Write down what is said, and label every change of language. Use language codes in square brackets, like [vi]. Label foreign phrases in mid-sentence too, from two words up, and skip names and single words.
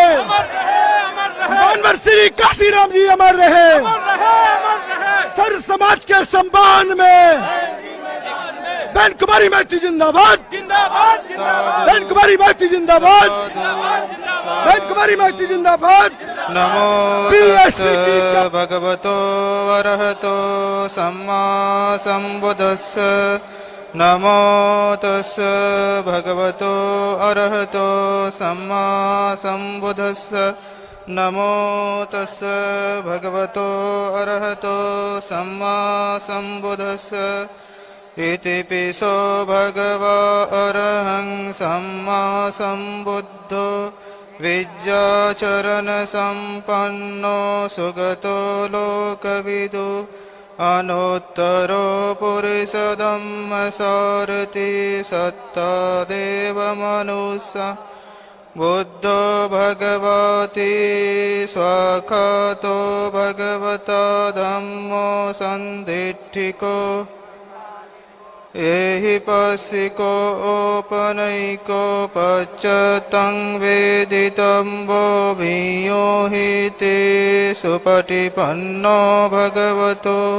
[hi] अमर रहे, अमर रहे, मानवर श्री काशीराम जी अमर रहे। अमर रहे, अमर रहे। सर समाज के सम्मान में बहन कुमारी मैथी जिंदाबाद, जिंदाबाद जिंदाबाद बहन कुमारी मैथी जिंदाबाद, बहन कुमारी मैथी जिंदाबाद। [pi] नमो BSP तस् भगवतो अरहतो सम्मा सम्बुद्धस्स। नमो तस् भगवतो अरहतो सम्मा सम्बुद्धस्स। नमो तस् भगवतो अरहतो सम्मा सम्बुद्धस्स। इति पिसो भगवा अरहं सम्मा सम्बुद्धो विद्याचरण संपन्नो सुगतो लोकविदु। अनुत्तरो पुरुषधम्म सारथि सत्ता देव मनुष्य। बुद्धो भगवति स्वाखातो भगवता धम्मो सन्दिट्ठिको। एहि पस्सिको ओपनैको पच्चतं वेदितं वो भियो हि ते सुपटिपन्नो भगवतो।